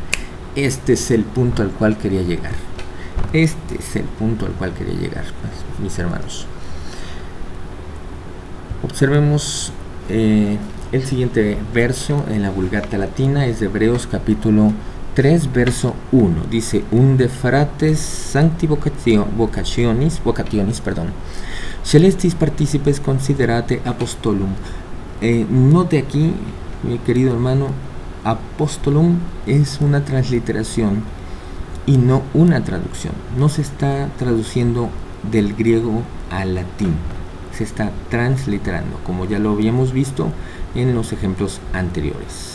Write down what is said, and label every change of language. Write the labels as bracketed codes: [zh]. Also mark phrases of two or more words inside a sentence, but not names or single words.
[es] Este es el punto al cual quería llegar. Pues, mis hermanos. Observemos el siguiente verso en la Vulgata Latina, es de Hebreos capítulo 3 verso 1. Dice: [la] unde frates sancti vocationis celestis participes considerate apostolum. [es] Note aquí, mi querido hermano, apostolum es una transliteración y no una traducción. No se está traduciendo del griego al latín, se está transliterando, como ya lo habíamos visto en los ejemplos anteriores.